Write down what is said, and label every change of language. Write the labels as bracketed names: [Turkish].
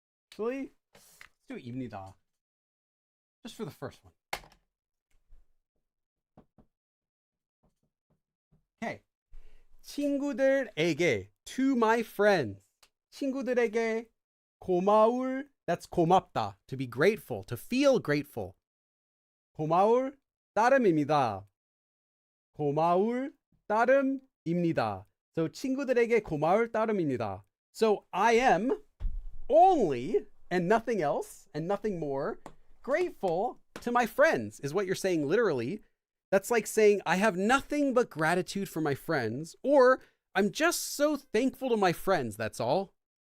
[English] Actually, let's do ㅁㅁㅁ. Just for the first one. Okay. [Korean] 친구들에게, [English] to my friends. [Korean] 친구들에게 고마울, [English] that's 고맙다, to be grateful, to feel grateful. [Korean] 고마울 따름입니다. 고마울 따름입니다. So 친구들에게 고마울 따름입니다. [English] So I am only and nothing else and nothing more grateful to my friends is what you're saying literally. That's like saying I have nothing but gratitude for my friends, or I'm just so thankful to my friends, that's all.